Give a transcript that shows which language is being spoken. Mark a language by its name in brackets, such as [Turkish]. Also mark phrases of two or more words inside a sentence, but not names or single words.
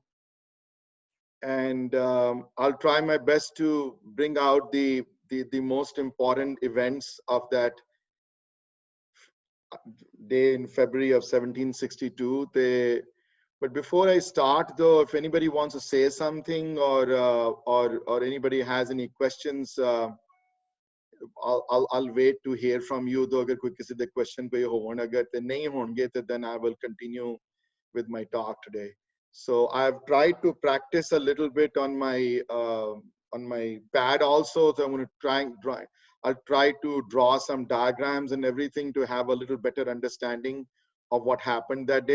[English] And I'll try my best to bring out the most important events of that day in February of 1762. But before I start, though, if anybody wants to say something or anybody has any questions, I'll wait to hear from you. Though, [Punjabi] agar koi kisi de question pe hoon, agar te nahi honge, [English] then I will continue with my talk today. So I've tried to practice a little bit on my pad also. So I'm going to I'll try to draw some diagrams and everything to have a little better understanding of what happened that day.